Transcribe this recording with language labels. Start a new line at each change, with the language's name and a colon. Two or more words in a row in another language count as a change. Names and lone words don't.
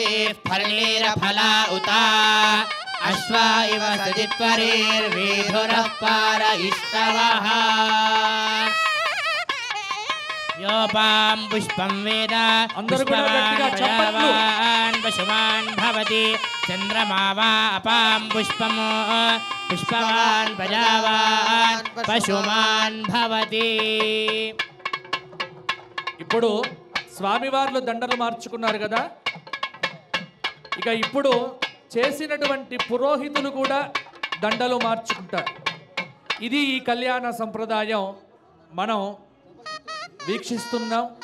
Sanskrit: फलेरफला उता अश्वा इव सदित्वरेर्वेधुरः पारयिष्टवः योपां पुष्पं वेद पुष्पवान् पशुमान् भवति चन्द्रमा वा अपां पुष्पं पुष्पवान् प्रजावान् पशुमान् भवति
Telugu: ఇప్పుడు స్వామివార్లు దండలు మార్చుకున్నారు కదా, ఇక ఇప్పుడు చేసినటువంటి పురోహితులు కూడా దండలు మార్చుకుంటారు. ఇది ఈ కళ్యాణ సంప్రదాయం మనం వీక్షిస్తున్నాం.